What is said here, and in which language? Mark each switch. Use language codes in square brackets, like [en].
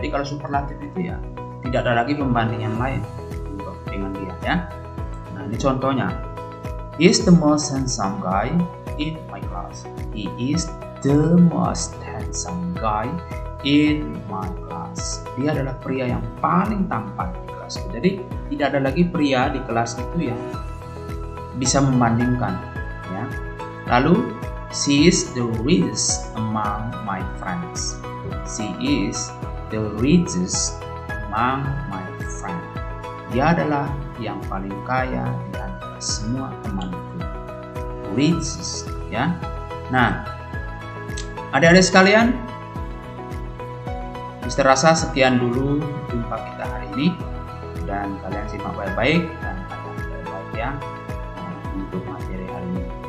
[id] Jadi kalau superlatif itu ya tidak ada lagi pembanding yang lain dengan dia, ya. Nah, ini contohnya. [en] He is the most handsome guy in my class. He is the most handsome guy in my class. [id] Dia adalah pria yang paling tampan di kelas. Jadi tidak ada lagi pria di kelas itu yang bisa membandingkan, ya. [en] Lalu she is the richest among my friends. She is the richest among my friends. [id] Dia adalah yang paling kaya di antara semua temanku. Richest, ya. Nah, adik-adik sekalian, Mister rasa sekian dulu jumpa kita hari ini, dan kalian simak baik-baik dan kalian baik-baik ya untuk materi hari ini.